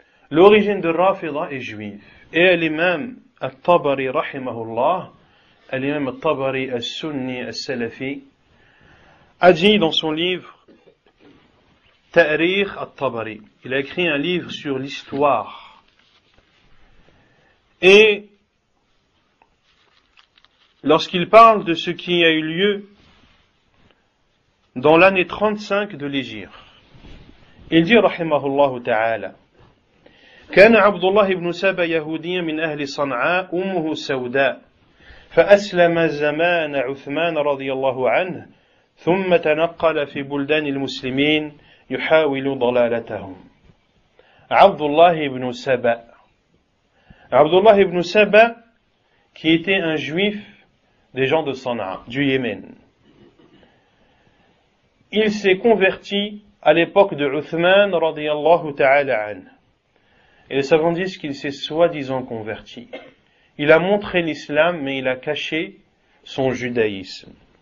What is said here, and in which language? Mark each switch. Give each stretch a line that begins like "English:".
French: L'origine de Rafidah est juive. Et l'imam al-Tabari, rahimahullah, l'imam al-Tabari al-Sunni al-Salafi, a dit dans son livre Ta'rikh al-Tabari, il a écrit un livre sur l'histoire. Et lorsqu'il parle de ce qui a eu lieu dans l'année 35 de l'Hégire, il dit rahimahullah ta'ala
Arabic: كان عبد الله بن سبا يهوديا من أهل صنعاء أمه سوداء فأسلم زمان عثمان رضي الله عنه ثم تنقل في بلدان المسلمين يحاول ضلالتهم.
French: Abdullah ibn Saba. Abdullah ibn Saba, qui était un juif des gens de Sana'a, du Yémen. Il s'est converti à l'époque de Uthman radiyallahu ta'ala anhu. Et les savants disent qu'il s'est soi-disant converti. Il a montré l'islam, mais il a caché son judaïsme.